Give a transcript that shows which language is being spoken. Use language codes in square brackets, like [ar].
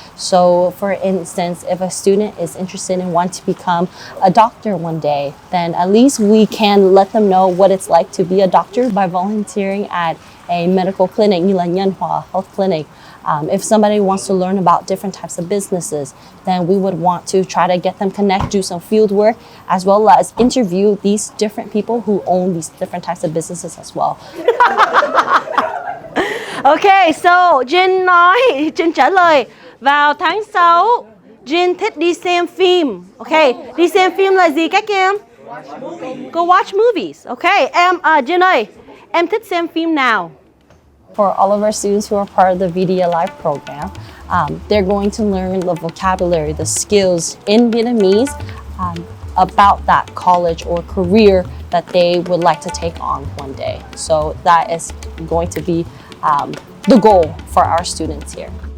[en] So for instance, if a student is interested and want to become a doctor one day, then at least we can let them know what it's like to be a doctor by volunteering at a medical clinic [vi] như là [en] Nhân Hòa Health Clinic. If somebody wants to learn about different types of businesses, then we would want to try to get them connect, do some field work, as well as interview these different people who own these different types of businesses as well. [vi] Okay, so Jin nói, Jin trả lời vào tháng 6 Jin thích đi xem phim. Okay, đi xem phim là gì các em? [en] Go watch movies. [vi] Okay, Jin ơi, em thích xem phim nào? [en] For all of our students who are part of the VDA Live program, they're going to learn the vocabulary, the skills in Vietnamese about that college or career that they would like to take on one day. So that is going to be the goal for our students here.